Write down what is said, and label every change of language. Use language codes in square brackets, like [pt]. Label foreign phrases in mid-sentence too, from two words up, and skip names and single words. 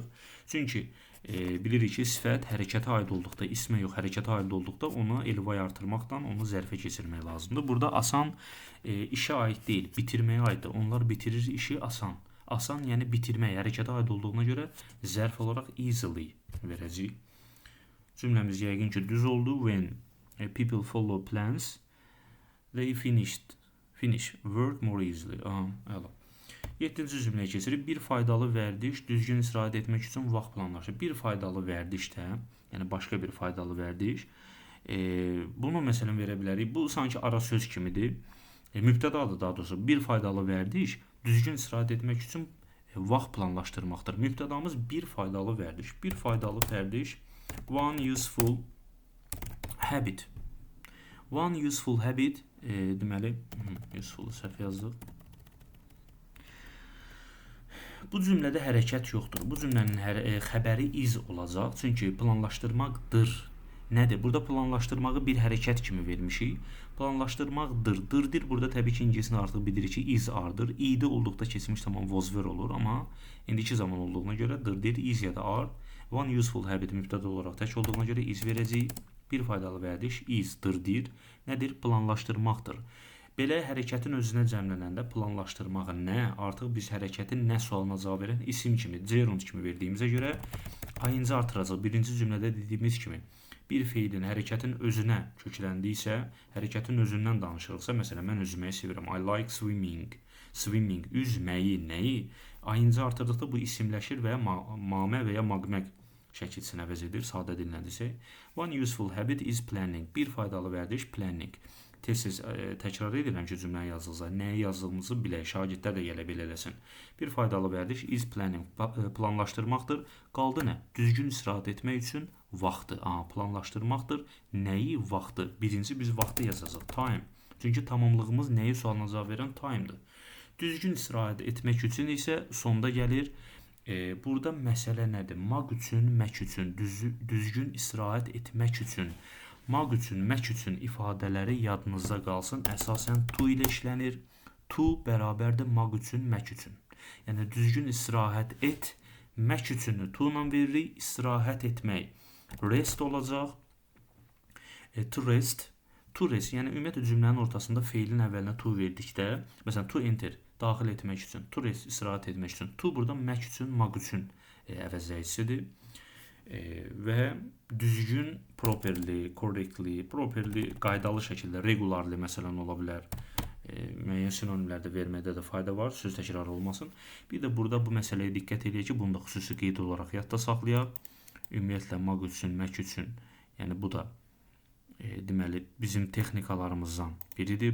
[az] Çünki bilirik ki, sifət hərəkətə aid olduqda, ismə yox, hərəkətə aid olduqda onu elvaya artırmaqdan onu zərfə keçirmək lazımdır. Burada asan işə aid deyil, bitirməyə aiddir. Onlar bitirir işi asan. Asan, yəni bitirmək, hərəkətə aid olduğuna görə zərf olaraq easily verəcək. Cümləmiz yəqin ki, düz oldu. [en] When people follow plans, they finish work more easily. [az] Əla. 7-ci cümləyə keçirik. Bir faydalı vərdiş düzgün istirahət etmək üçün vaxt planlaşır. Bir faydalı vərdişdə, yəni başqa bir faydalı vərdiş, bunu məsələn verə bilərik. Bu sanki ara söz kimidir. Mübtədadır daha doğrusu. Bir faydalı vərdiş düzgün istirahət etmək üçün vaxt planlaşdırmaqdır. Mübtədamız bir faydalı vərdiş. Bir faydalı vərdiş. [en] One useful habit. One useful habit [az] deməli, useful səhv yazdıq. Bu cümlədə hərəkət yoxdur. Bu cümlənin xəbəri is olacaq. Çünki planlaşdırmaqdır. Nədir? Burada planlaşdırmağı bir hərəkət kimi vermişik. Planlaşdırmaqdır. Dırdır. Burada təbii ki, ingilisini artıq bilirik ki, is ardır. İdi olduqda keçmiş zaman [en] was were [az] olur. Amma indiki zaman olduğuna görə dırdır, is ya da are. [en] One useful habit [az] mübtəda olaraq tək olduğuna görə is verəcək. Bir faydalı vərdiş is dırdır. Nədir? Planlaşdırmaqdır. Belə hərəkətin özünə cəmlənəndə planlaşdırmağı nə? Artıq biz hərəkətin nə sualına cavab verən isim kimi, gerund kimi verdiyimizə görə ayıncı artıracaq. Birinci cümlədə dediyimiz kimi bir feilin hərəkətin özünə kökləndiysə, hərəkətin özündən danışırıqsa, məsələn, mən üzməyi sevirəm. [en] I like swimming. Swimming, [az] üzməyi, nəyi? Ayıncı artırdıqda bu isimləşir və mamə və ya maqmək şəkilsini əvəz edir, sadə dillə desək. [en] One useful habit is planning. [az] Bir faydalı vərdiş planning. Tez-tez təkrar edirəm ki, cümləyə yazılsa, nəyə yazdığımızı bilək, şagirdlər də gələ eləsin. Bir faydalı vərdiş [en] is planning, [az] planlaşdırmaqdır. Qaldı nə? Düzgün istirahət etmək üçün vaxtı. Planlaşdırmaqdır. Nəyi? Vaxtı. Birinci biz vaxtı yazacaq, time. Çünki tamamlığımız nəyi sualına cavab verən time'dır. Düzgün istirahət etmək üçün isə sonda gəlir. Burada məsələ nədir? Maq üçün, mək üçün, düzgün istirahət etmək üçün. Maq üçün, mək üçün ifadələri yadınızda qalsın. Əsasən to ilə işlənir. To bərabərdir maq üçün, mək üçün. Yəni düzgün istirahət et, mək üçünü to ilə veririk. İstirahət etmək rest olacaq. [en] To rest. To rest, [az] yəni ümumiyyətlə cümlənin ortasında feilin əvvəlinə to verdikdə, məsələn [en] to enter, [az] daxil etmək üçün, [en] to rest, [az] istirahət etmək üçün. To burada mək üçün, maq üçün əvəzləyicisidir. Və düzgün [en] properly, correctly, [az] qaydalı şəkildə, regularly məsələn ola bilər. Müəyyən sinonimlərdə verməkdə də fayda var, söz təkrar olmasın. Bir də burada bu məsələyə diqqət edək ki, bunu da xüsusi qeyd olaraq yadda saxlayaq. Ümumiyyətlə maq üçün, mək üçün, yəni bu da deməli bizim texnikalarımızdan biridir.